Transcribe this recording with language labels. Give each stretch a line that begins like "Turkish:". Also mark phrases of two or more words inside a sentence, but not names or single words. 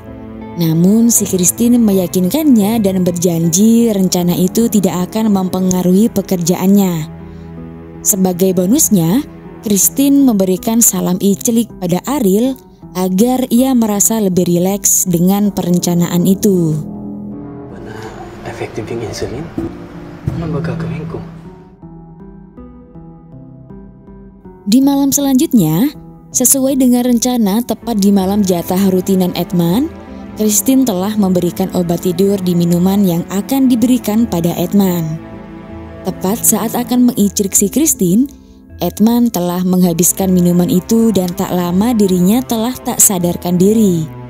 Indonesian: Namun si Christine meyakinkannya dan berjanji rencana itu tidak akan mempengaruhi pekerjaannya. Sebagai bonusnya, Christine memberikan salam icelik pada Ariel agar ia merasa lebih rileks dengan perencanaan itu.
Filipino: Mana efektif yung insulin? Ano ba gagawin ko?
Indonesian: Di malam selanjutnya, sesuai dengan rencana tepat di malam jatah rutinan Edman, Christine telah memberikan obat tidur di minuman yang akan diberikan pada Edman. Tepat saat akan mengincirik si Christine, Edman telah menghabiskan minuman itu dan tak lama dirinya telah tak sadarkan diri.